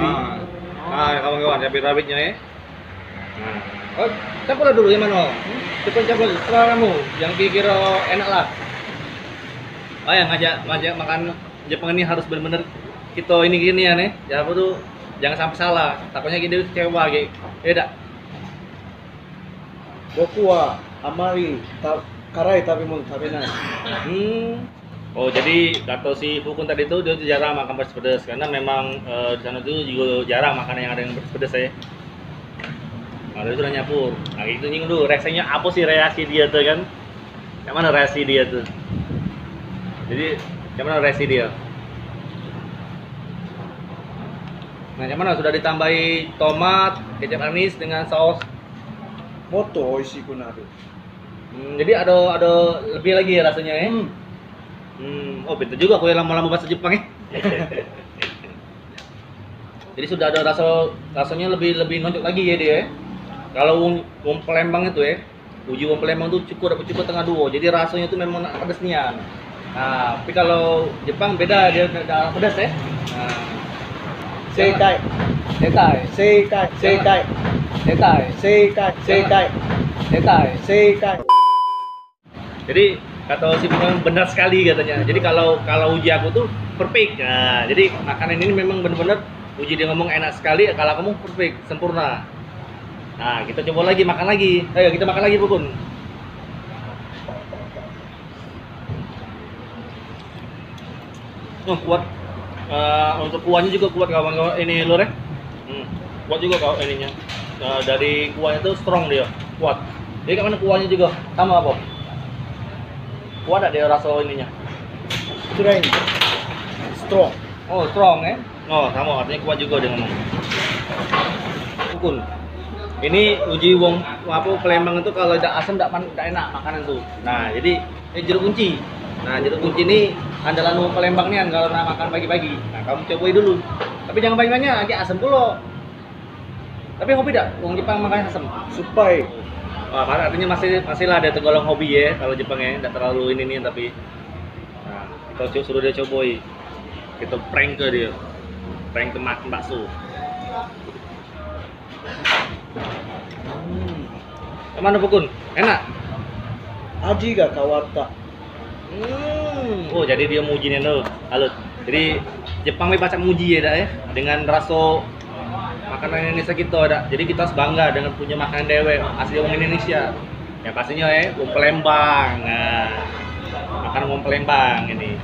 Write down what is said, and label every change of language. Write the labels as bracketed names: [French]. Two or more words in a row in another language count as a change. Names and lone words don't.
[Indonesian] Nah, kawan-kawan, cabai rawitnya ya. Nah, campur dulu yang mana? Cepat campur, setelah kamu yang kira enak lah. Yang ngajak makan Jepang ini harus benar-benar kita ini gini ya nih. Ya apa tuh, jangan sampai salah. Takutnya kita kecewa gitu. Beda. [Japanese] 僕はあまり辛い食べ物食べない. [Indonesian] Oh, jadi kata si Pukun tadi itu dia jarang makan pedas-pedas karena memang di sana tuh juga jarang makanan yang ada yang pedas ya. Nah, dia sudah nyapur. Nah, itu nyinggung dulu reaksinya apa sih reaksi dia tuh kan? Yang mana reaksi dia tuh? Jadi yang mana reaksi dia? Nah, yang mana sudah ditambahi tomat, kecap manis dengan saus. [Japanese] もっと美味しくなる。 [Indonesian] Jadi ada lebih lagi ya rasanya ya. Oh, pintar juga aku yang lama-lama bahasa Jepang ya. Jadi sudah ada rasanya lebih nonjok lagi ya dia. Kalau wong Palembang itu ya, uji wong Palembang itu cukup tengah dua. Jadi rasanya itu memang pedas nian. Nah, tapi kalau Jepang beda, dia ada pedas ya. Nah, [Japanese] 正解 Setai, 正解正解 setai, 正解正解 setai. 正解 [Indonesian] Jadi kata si memang benar sekali katanya. Jadi kalau uji aku tuh perfect. Nah, jadi makanan ini memang benar-benar uji dia ngomong enak sekali. Kalau kamu perfect, sempurna. Nah, kita coba lagi makan lagi. Ayo kita makan lagi, Bukun. Oh, kuat. Untuk kuahnya juga kuat kawan-kawan. Ini lur ya. Kuat juga kau ininya. Dari kuahnya tuh strong dia, kuat. Jadi kan kuahnya juga sama apa? Kuat ada dia rasa ininya. ストレンジストロン Oh, strong ya? Oh, sama artinya kuat juga dia ngomong. Bukun. Ini uji wong apa Palembang itu kalau tidak asam tidak enak makanan tuh. Nah, jadi jeruk kunci. Nah, jeruk kunci ini andalan wong Palembang nih kalau nak makan pagi-pagi. Nah, kamu cobain dulu. Tapi jangan banyak-banyak, agak asam pula. Tapi hobi tidak? Wong Jepang makan asam. [Japanese] 酸っぱい [Indonesian] Wah, artinya masih lah ada tergolong hobi ya kalau Jepang ya, tidak terlalu ini nih tapi. Nah, kita suruh dia cobain. Kita prank ke dia. Prank ke makan bakso. Kemana Bukun? Enak? [Japanese] 味が変わった [Indonesian] Oh, jadi dia mujinya tuh, halut. Jadi Jepang lebih banyak muji ya, dak ya, dengan rasa makanan Indonesia kita, dak. Jadi kita harus bangga dengan punya makanan dewe asli orang Indonesia. Yang pastinya ya, wong Palembang. Nah, makan wong Palembang ini.